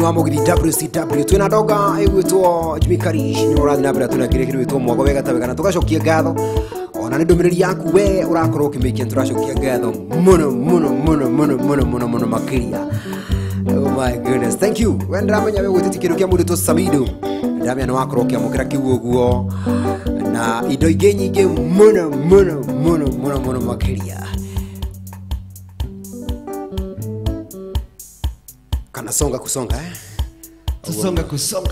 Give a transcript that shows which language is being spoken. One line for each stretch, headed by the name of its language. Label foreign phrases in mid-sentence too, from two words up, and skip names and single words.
Kikuyu: wa mũgithi WCW twĩna ndonga ĩgwĩtwo Jimmy Karish nĩ ũrathiĩ na mbere tũnakĩrĩa kĩndũ gĩtwo mwago wega ta wega na tũgacokia ngatho ona nĩ ndũmĩrĩri yaku we ũrakorwo ũkĩmĩikia tũracokia ngatho mũno makĩria.
English: Oh my goodness, thank you.
Kikuyu: We ndĩramenya we gwĩtĩti kĩndũ kĩa mũndũ tũ Samido ndĩramenya nĩ wakorwo ũkĩamũkĩra kiugo ũguo na indo ingĩ nyingĩ mũno makĩria.
Swahili: Songa kusonga Tusonga kusonga